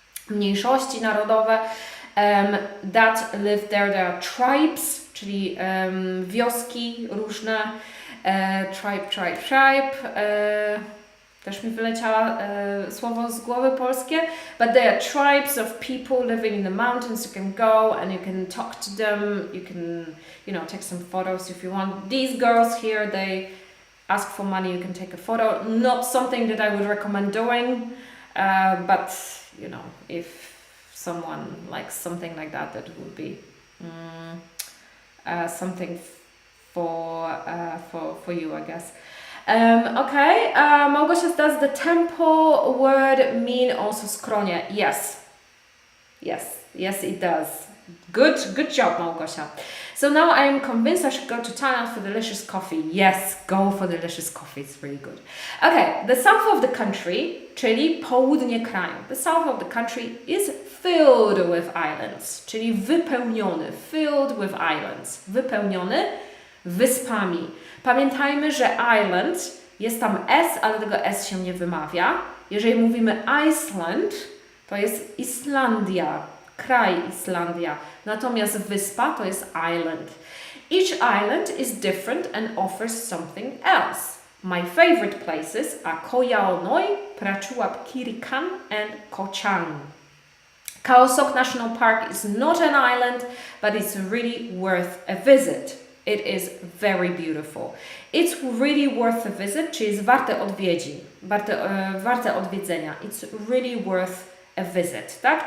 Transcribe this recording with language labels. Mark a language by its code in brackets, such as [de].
[pl] Mniejszości narodowe [en] that live there. There are tribes, [pl] czyli wioski różne. Tribe. Też mi wyleciało słowo z głowy polskie. [en] But there are tribes of people living in the mountains. You can go and you can talk to them. You can, take some photos if you want. These girls here, they ask for money. You can take a photo. Not something that I would recommend doing. But, if someone likes something like that, that would be something for you, I guess. Okay, Małgosia, does the temple word mean also skronie? Yes, it does. Good job, Małgosia. So now I am convinced I should go to Thailand for delicious coffee. Yes, go for delicious coffee, it's really good. Okay, the south of the country, [pl] czyli południe kraju. [en] The south of the country is filled with islands, [pl] czyli wypełniony, [en] filled with islands, [pl] wypełniony wyspami. Pamiętajmy, że island, jest tam S, ale tego S się nie wymawia. Jeżeli mówimy Iceland, to jest Islandia, kraj Islandia. Natomiast wyspa to jest island. [en] Each island is different and offers something else. My favorite places are Koh Yao Noi, Prachuap Khiri Khan and Koh Chang. Khao Sok National Park is not an island, but it's really worth a visit. It is very beautiful. It's really worth a visit, [pl] czyli jest warte odwiedzin, warte odwiedzenia. [en] It's really worth a visit, tak?